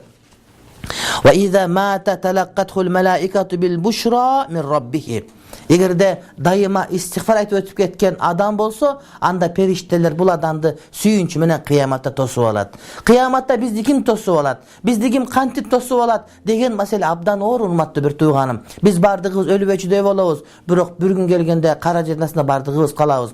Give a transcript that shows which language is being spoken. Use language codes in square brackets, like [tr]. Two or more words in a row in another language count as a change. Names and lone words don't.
[ar] وإذا مات تلقته الملائكة بالبشرى من ربه. [ky] Эгерде дайыма истигфар айтып өтүп кеткен адам болсо, анда периштелер бул адамды сүйүнчү менен кыяматта тосуп алат. Кыяматта бизди ким тосуп алат? Бизди ким кантип тосуп алат деген маселе абдан оор, урматтуу бир тууганым. Биз бардыгыбыз өлүбөчүдөй болобуз, бирок бир күн келгенде кара жердасында бардыгыбыз калабыз.